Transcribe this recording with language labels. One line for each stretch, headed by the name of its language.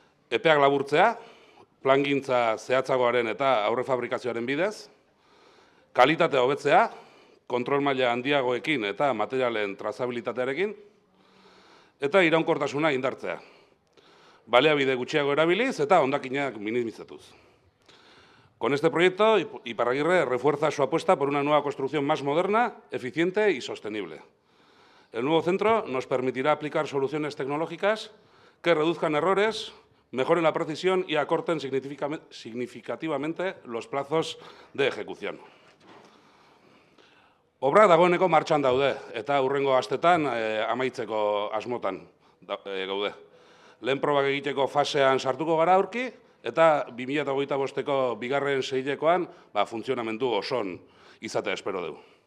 Basque: Epeak laburtzea, plangintza zehatzagoaren eta aurrefabrikazioaren bidez, kalitatea hobetzea, kontrol maila handiagoekin eta materialen trazabilitatearekin, eta iraunkortasuna indartzea. Baliabide gutxiago erabiliz eta hondakinak minimizatuz.
Spanish: Con este proyecto, Iparragirre refuerza su apuesta por una nueva construcción más moderna, eficiente y sostenible. El nuevo centro nos permitirá aplicar soluciones tecnológicas que reduzcan errores, mejoren la precisión y acorten significativamente los plazos de ejecución.
Basque: Obra dagoeneko martxan daude, eta hurrengo astetan amaitzeko asmotan gaude. Lehen probak egiteko fasean sartuko gara aurki, eta 2025ko bigarren seilekoan funtzionamendu oson izatea espero dugu.